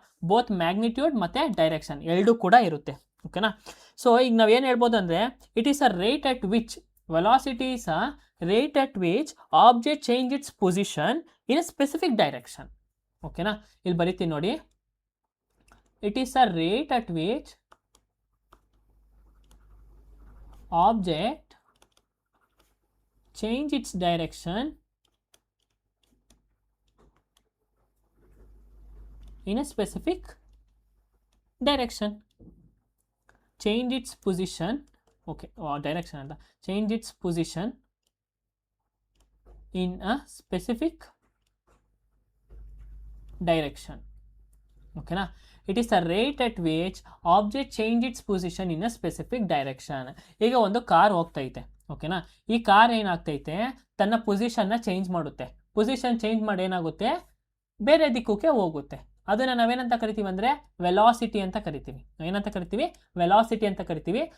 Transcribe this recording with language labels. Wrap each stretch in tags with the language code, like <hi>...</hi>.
<kn>Both magnitude ಮತ್ತು direction ಎರಡೂ ಕೂಡ ಇರುತ್ತೆ. ಓಕೆನಾ? ಸೊ ಈಗ ನಾವೇನು ಹೇಳ್ಬೋದು ಅಂದರೆ</kn> <en>It is a rate at which velocity is a rate at which object change its position in a specific direction. ಓಕೆನಾ?</en> <kn>ಇಲ್ಲಿ ಬರಿತೀನಿ ನೋಡಿ.</kn> <en>it is a rate at which object change its direction in a specific direction. Change its position, okay, direction and change its position in a specific direction. ಓಕೆನಾ, it is a rate at which object change its position in a specific direction.</en> <kn>ಈಗ ಒಂದು car ಹೋಗ್ತೈತೆ, ಓಕೆನಾ, ಈ car ಏನಾಗ್ತೈತೆ ತನ್ನ ಪೊಸಿಷನ್ನ change ಮಾಡುತ್ತೆ. Position change ಮಾಡಿ ಏನಾಗುತ್ತೆ, ಬೇರೆ ದಿಕ್ಕಕ್ಕೆ ಹೋಗುತ್ತೆ. ಅದನ್ನು ನಾವೇನಂತ ಕರಿತೀವಿ ಅಂದರೆ ವೆಲಾಸಿಟಿ ಅಂತ ಕರಿತೀವಿ. ಏನಂತ ಕರಿತೀವಿ, ವೆಲಾಸಿಟಿ ಅಂತ ಕರಿತೀವಿ.</kn>